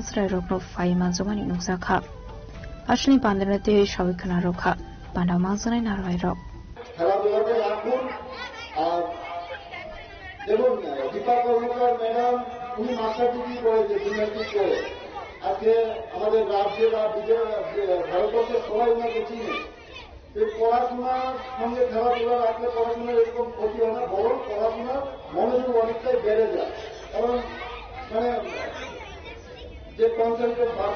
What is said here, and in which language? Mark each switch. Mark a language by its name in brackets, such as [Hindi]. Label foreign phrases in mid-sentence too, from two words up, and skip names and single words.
[Kok Borok] srai rokno fai manjomani nuksa ashli pandanate shawikana rokha panda manjanai narwai rok [Bangla] খেলাধুলাতে রাখুন আর দেখুন দীপা কর্মকার ম্যাডাম উনি মাস্টার ডিগ্রি করেছে জিমন্যাস্টিক করে আজকে আমাদের রাজ্যে বা ভারতবর্ষের সবাই ওনাকে চিনে পড়াশোনার সঙ্গে খেলাধুলা রাখলে পড়াশোনার এরকম ক্ষতি হয় না বরং পড়াশোনার মনোযোগ অনেকটাই বেড়ে যায় কারণ মানে যে কনসেন্ট্রেট ভাবটা